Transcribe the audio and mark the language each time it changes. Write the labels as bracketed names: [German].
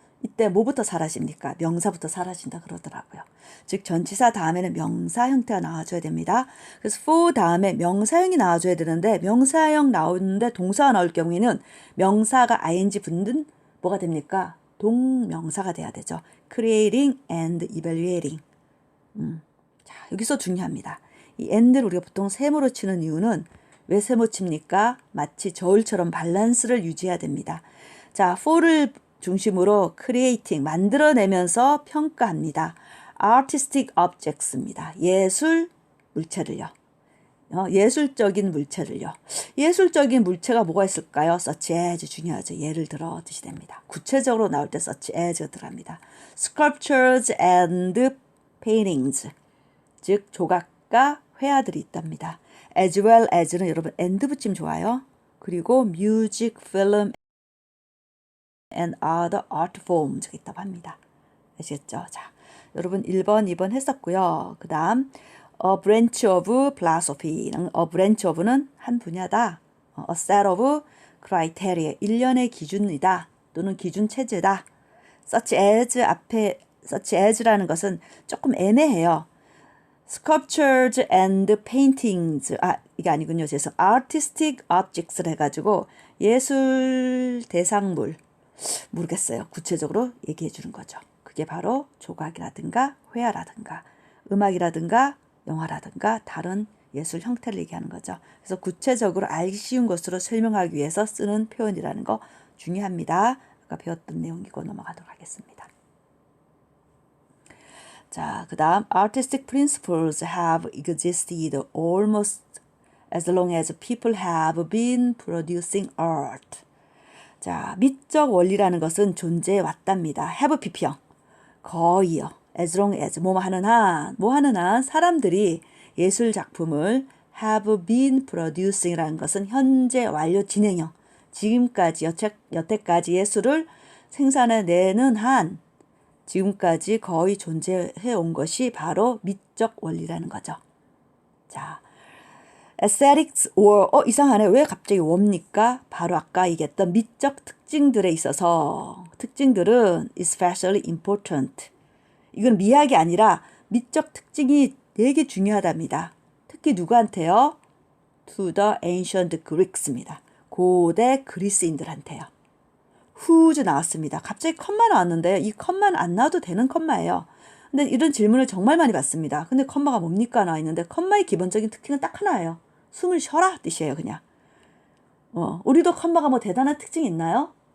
[Korean] 이때 뭐부터 사라집니까? 명사부터 사라진다 그러더라고요. 즉 전치사 다음에는 명사 형태가 나와줘야 됩니다. 그래서 for 다음에 명사형이 나와줘야 되는데 명사형 나오는데 동사가 나올 경우에는 명사가 ing 붙는 뭐가 됩니까? 동명사가 돼야 되죠. [English] creating and evaluating. [Korean] 자, 여기서 중요합니다. 이 and를 우리가 보통 세모로 치는 이유는 왜 세모 칩니까? 마치 저울처럼 밸런스를 유지해야 됩니다. 자, for를 중심으로 creating, 만들어내면서 평가합니다. [English] artistic objects입니다. [Korean] 예술 물체를요. 예술적인 물체를요. 예술적인 물체가 뭐가 있을까요? [English] such as 중요하죠. [Korean] 예를 들어 뜻이 됩니다. 구체적으로 나올 때 [English] such as [Korean] 가 들어갑니다. [English] sculptures and paintings, [Korean] 즉 조각과 회화들이 있답니다. [English] as well as [Korean] 는 여러분 and 붙이면 좋아요. 그리고 [English] music, film and other art forms가 있다고 합니다. [Korean] 아시겠죠? 자, 여러분 1번, 2번 했었고요. [English] 그 다음 a branch of philosophy. a branch of는 [Korean] 한 분야다. [English] a set of criteria. [Korean] 일련의 기준이다. 또는 기준 체제다. [English] such as [Korean] 앞에 such as라는 것은 조금 애매해요. [English] sculptures and paintings. [Korean] 이게 아니군요. 그래서 [English] artistic objects [Korean] 를 해가지고 예술 대상물. 모르겠어요. 구체적으로 얘기해 주는 거죠. 그게 바로 조각이라든가 회화라든가 음악이라든가 영화라든가 다른 예술 형태를 얘기하는 거죠. 그래서 구체적으로 알기 쉬운 것으로 설명하기 위해서 쓰는 표현이라는 거 중요합니다. 아까 배웠던 내용이고 넘어가도록 하겠습니다. 자, 그 다음 [English] artistic principles have existed almost as long as people have been producing art. [Korean] 자, 미적 원리라는 것은 존재해 왔답니다. have pp형. 거의요. [English] as long as [Korean] 뭐 하는 한 사람들이 예술 작품을 [English] have been producing [Korean] 이라는 것은 현재 완료 진행형, 지금까지 여태까지의 수를 생산해내는 한 지금까지 거의 존재해 온 것이 바로 미적 원리라는 거죠. 자, [English] aesthetics or [Korean] 이상하네. 왜 갑자기 what입니까? 바로 아까 얘기했던 미적 특징들에 있어서 특징들은 [English] especially important. [Korean] 이건 미학이 아니라 미적 특징이 되게 중요하답니다. 특히 누구한테요? [English] To the ancient Greeks입니다. [Korean] 고대 그리스인들한테요. whose 나왔습니다. 갑자기 컴마 나왔는데 이 컴마는 안 나와도 되는 컴마예요. 근데 이런 질문을 정말 많이 받습니다. 근데 컴마가 뭡니까? 나와 있는데 컴마의 기본적인 특징은 딱 하나예요. 숨을 쉬어라 뜻이에요, 그냥. 우리도 컴마가 뭐 대단한 특징이 있나요?